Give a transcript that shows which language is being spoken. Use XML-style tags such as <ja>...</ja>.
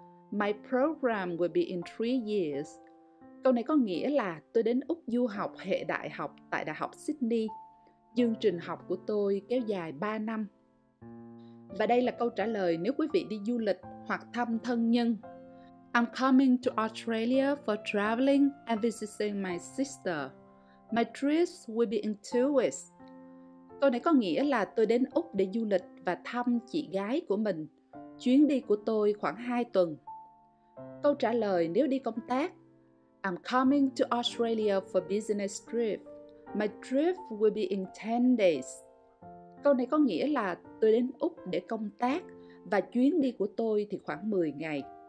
<en>My program will be in 3 years.</en> <vi>Câu này có nghĩa là tôi đến Úc du học hệ đại học tại Đại học Sydney. Chương trình học của tôi kéo dài 3 năm. Và đây là câu trả lời nếu quý vị đi du lịch hoặc thăm thân nhân.</vi> <en>I'm coming to Australia for traveling and visiting my sister. My trips will be in 2 weeks.</en> <vi>Câu này có nghĩa là tôi đến Úc để du lịch và thăm chị gái của mình. Chuyến đi của tôi khoảng 2 tuần. Câu trả lời nếu đi công tác</vi> <en>I'm coming to Australia for business trip. My trip will be in 10 days.</en> <vi>Câu này có nghĩa là tôi đến Úc để công tác và chuyến đi của tôi thì khoảng 10 ngày.</vi>